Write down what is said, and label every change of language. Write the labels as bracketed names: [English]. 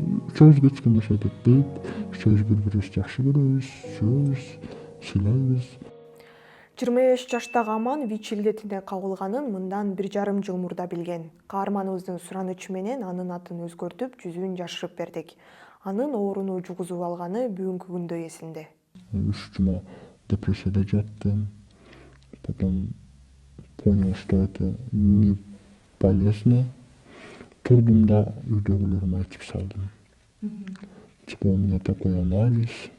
[Kyrgyz] Үчөөбүз кечкен жашайт этпейт. Үчөөбүз бири бирибизди жакшы көрөбүз, сүйөбүз, сыйлайбыз. 25 жаштагы Аман ВИЧ илдетине кабылганын мындан 1,5 жыл мурда билген. Каарманыбыздын суранычы менен анын атын өзгөртүп, жүзүн жашырып бердик. Анын ооруну жугузуп алганы бүгүнкү күндө эсинде. 3 жума депрессияда жаттым. [Russian] Потом понял, что это не полезно. [Kyrgyz] Турдум да үйдөгүлөрүмө айтып салдым. [Russian] Типа у меня такой анализ.